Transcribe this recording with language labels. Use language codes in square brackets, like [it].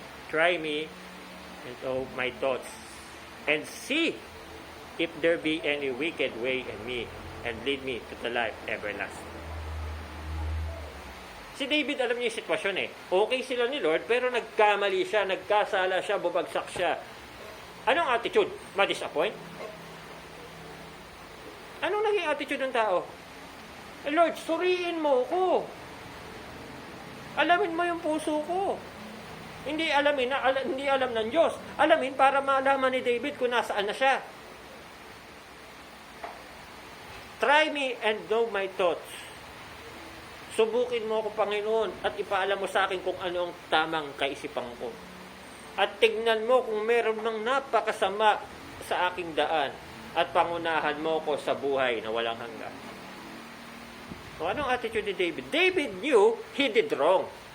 [en] Try me and know my thoughts. And see if there be any wicked way in me, and lead me to the life everlasting. [tl] Si David, alam niya yung sitwasyon Okay sila ni Lord, pero nagkamali siya, nagkasala siya, bubagsak siya. Anong attitude? Ma-disappoint? Anong naging attitude ng tao? Lord, suriin mo ko. Alamin mo yung puso ko. Hindi alam ng Diyos. Alamin para malaman ni David kung nasaan na siya. [en] Try me and know my thoughts. [tl] Subukin mo ako, Panginoon, at ipaalam mo sa akin kung ano ang tamang kaisipan ko. At tignan mo kung meron mang napakasama sa aking daan at pangunahan mo ko sa buhay na walang hanggan. So, anong attitude ni David? [en] David knew he did wrong.